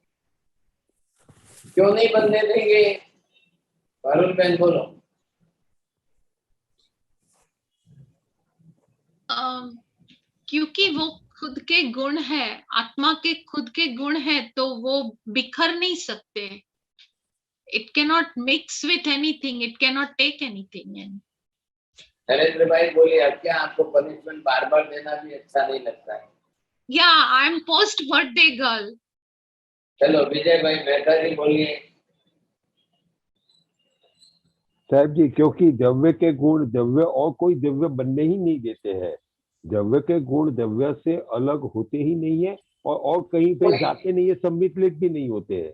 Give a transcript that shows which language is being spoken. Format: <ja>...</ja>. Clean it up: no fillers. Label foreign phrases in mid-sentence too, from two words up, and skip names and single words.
<hi>क्यों नहीं बनने देंगे? वरुण बहन बोलो। क्योंकि वो खुद के गुण है, आत्मा के खुद के गुण है, तो वो बिखर नहीं सकते।</hi> <en>It cannot mix with anything, it cannot take anything.</en> <hi>नरेंद्र भाई बोलिए, अब क्या आपको पनिशमेंट बार बार देना भी अच्छा नहीं लगता है?</hi> <en>Yeah, I am post birthday girl.</en> <hi>चलो विजय भाई मेहता जी बोलिए। साहब जी, क्योंकि द्रव्य के गुण द्रव्य और कोई द्रव्य बनने ही नहीं देते हैं। द्रव्य के गुण द्रव्य से अलग होते ही नहीं है और कहीं पे जाते नहीं है, सम्मिलित भी नहीं होते हैं।</hi>